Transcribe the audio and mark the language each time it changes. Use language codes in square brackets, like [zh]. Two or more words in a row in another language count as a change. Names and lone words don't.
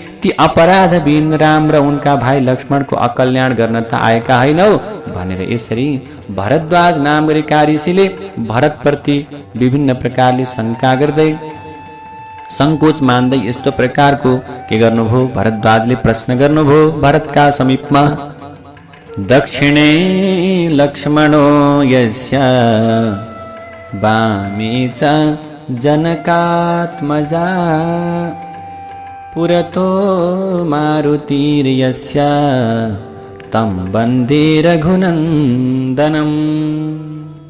[ne] ती अपराध बिन राम र उनका भाइ लक्ष्मणको अकल्याण गर्न त आएका हैनौ भनेर यसरी भरद्वाज नाम गरेका ऋषिले भरतप्रति विभिन्न प्रकारले शङ्का गर्दै संकोच मान्दै यस्तो प्रकारको के गर्नुभयो भरद्वाजले प्रश्न गर्नुभयो भरतका समीपमा [sa] दक्षिणे लक्ष्मणो यस्य वामे च जनकात्मजा पुरतो मारुतिर्यस्य तं वन्दे रघुनन्दनम्।